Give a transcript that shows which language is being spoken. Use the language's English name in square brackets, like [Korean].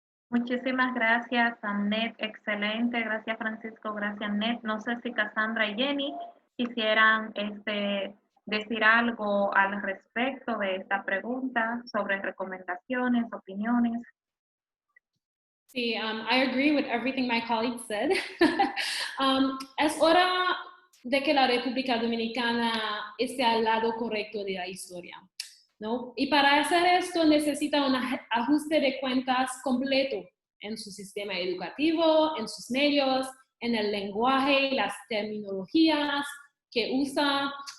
[Spanish] Muchísimas gracias, Annette. Excelente. Gracias, Francisco. Gracias, Annette. No sé si Cassandra y Jenny quisieran decir algo al respecto de esta pregunta sobre recomendaciones, opiniones. [English] Sí, I agree with everything my colleague said. [Spanish] Es hora de que la República Dominicana esté al lado correcto de la historia, ¿no? Y para hacer esto necesita un ajuste de cuentas completo en su sistema educativo, en sus medios, en el lenguaje y las terminologías que usa.